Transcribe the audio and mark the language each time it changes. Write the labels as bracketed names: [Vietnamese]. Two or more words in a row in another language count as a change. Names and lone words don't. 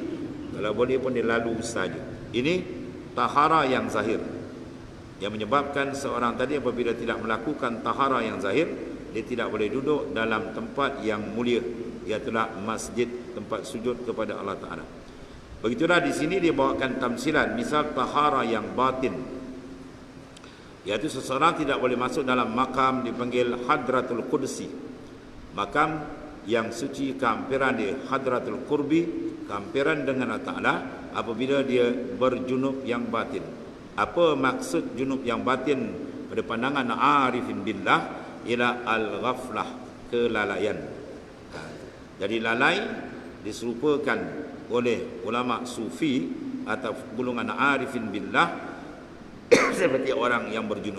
[Malay] Kalau boleh pun dia lalu saja. Ini tahara yang zahir, yang menyebabkan seorang tadi apabila tidak melakukan tahara yang zahir, dia tidak boleh duduk dalam tempat yang mulia, iaitulah masjid, tempat sujud kepada Allah Ta'ala. Begitulah di sini dia bawakan tamsilan, misal tahara yang batin, iaitu seseorang tidak boleh masuk dalam makam dipanggil [Arabic] حضرة القدس, [Malay] makam yang suci, kehampiran di [Arabic] حضرة القرب, [Malay] kehampiran dengan Allah Ta'ala apabila dia berjunub yang batin. Apa maksud junub yang batin pada pandangan [Arabic] عارفين بالله? [Malay] Ialah al-ghaflah, kelalaian. Jadi lalai diserupakan oleh ulama sufi atau golongan [Arabic] عارفين بالله [Malay] seperti orang yang berjunub.